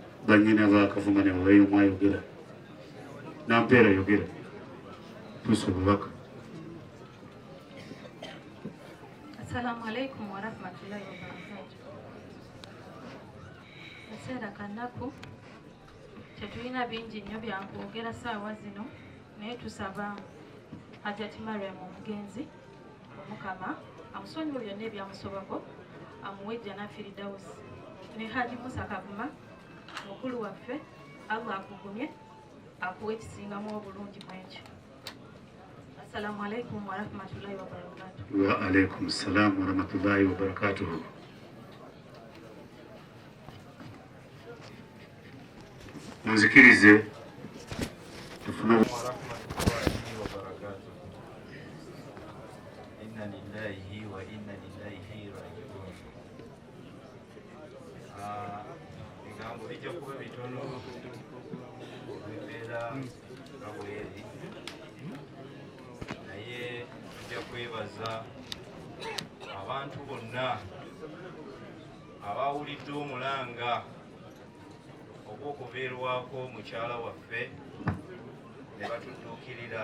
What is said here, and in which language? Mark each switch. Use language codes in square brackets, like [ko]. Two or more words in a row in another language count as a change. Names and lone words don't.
[lg] banyina bakavuma ne wayo mwayogera Nampeera yogera tuso bubaka. [ar] السلام عليكم ورحمة الله وبركاته. [lg] Kaseera kanaku tetulina bingi nnyo byankwogera saawa zino naye tusaba Hajji Mariam omugenzi omukama amusonyiwe byonna ebyamusobako amuwe jjana Firidausi ne Hajji Musa Kavuma mukulu waffe Allah akugumye akuwe ekisingamu obulungi mwekyo. [ar] السلام عليكم ورحمة الله وبركاته. وعليكم السلام ورحمة الله وبركاته. [lg] Muzikirize tufuna [ar] ورحمة الله وبركاته. إنا لله وإنا إليه راجعون. [lg] Ebigambo bijja kuba bitono bibeera nga bweri naye tujja kwebaza abantu bonna abawulidde omulanga ogw'okubeerwako mukyala waffe ne batudduukirira.